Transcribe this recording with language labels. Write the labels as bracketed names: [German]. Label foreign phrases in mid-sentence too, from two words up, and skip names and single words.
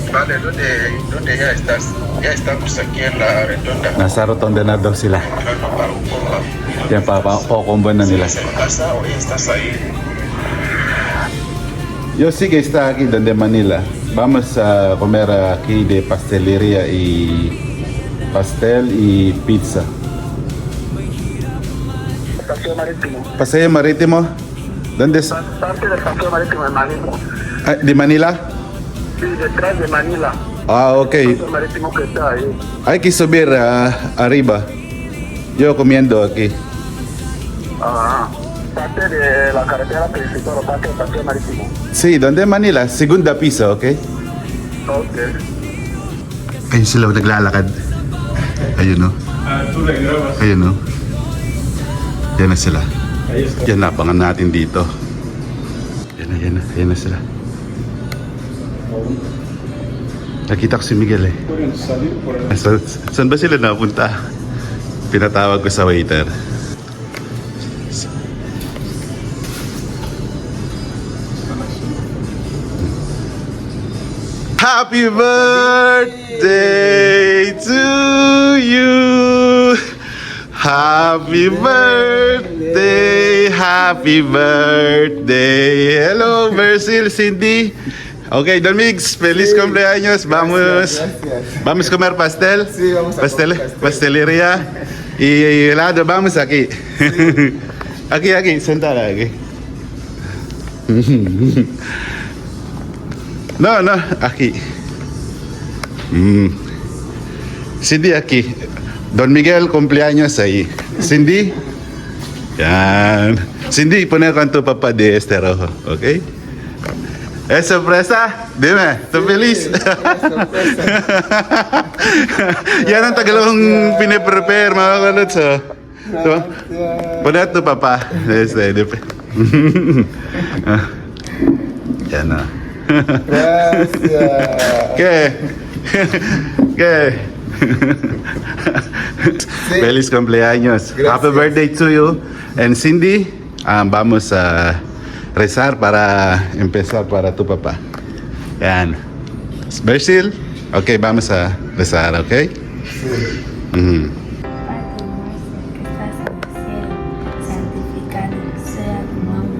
[Spanish] vale, ¿dónde ya estás? Ya estamos aquí en la redonda. [Filipino] Nasa rotonda na daw sila. [Spanish] Entrando para un comba. [Filipino] Yan pa, kukumba na nila. [Spanish] ¿Estás en casa o ya estás ahí? Yo sí que está aquí donde Manila. Vamos a comer aquí de pastelería y pastel y pizza. Estación Marítimo. Paseo Marítimo. ¿Dónde es? Parte del Paseo Marítimo de Manila. Ah, ¿de Manila? Sí, detrás de Manila. Ah, ok. Paseo Marítimo que está ahí. Hay que subir arriba. Yo comiendo aquí. Ah, parte de la carretera principal o parte del Paseo Marítimo. Sí, ¿dónde Manila? Segunda piso, ok? Ok. [Filipino] Ayun sila naglalakad. Ayun no. Ayun no. Yan na sila. Yan na, abangan natin dito. Yan na sila. Nakita ko si Miguel eh. Saan ba sila napunta? Pinatawag ko sa waiter. [English] Happy birthday to you. Happy birthday, happy birthday. Hello, Versil, Cindy. [Spanish] Okay, Don Mix, feliz cumpleaños. Vamos a comer pastel. Sí, vamos a comer pastel. Pastelería. Y helado, vamos aquí. Aquí, sentada aquí. No, aquí. Cindy aquí. Don Miguel, cumpleaños ahí. [Filipino] Cindy. Yan. [Spanish] Cindy, poner con tu papá de este rojo, ¿ok? ¿Es sorpresa? Dime, ¿estás feliz? [Filipino] Yan ang tagalong piniprepare, mga kalutso. [Spanish] Poner tu papá. [Filipino] Yan na. [Spanish] Gracias. ¿Qué? Feliz cumpleaños. Gracias. [English] Happy birthday to you. And Cindy, [Spanish] vamos a rezar para empezar para tu papá. [Filipino] Yan. [Spanish] Versil, ok, vamos a rezar, ok? Sí. Mhm. Padre nuestro que estás en el cielo, santificado sea tu nombre.